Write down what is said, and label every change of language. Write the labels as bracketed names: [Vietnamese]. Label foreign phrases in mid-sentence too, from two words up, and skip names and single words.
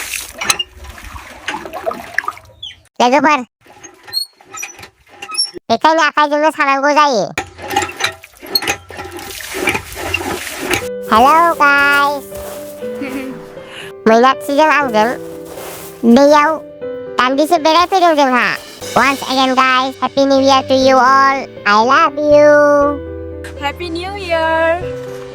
[Bodo] लोगोफोर, बेखायनो आखाइजोंनो सानांगौ जायो। [English] hello guys, [Bodo] मैनाथिजों आंजों दैयाव दान्दिसे बेरायफैदों जोंहा। [English] Once again guys, Happy New Year to you all. I love you. Happy New Year!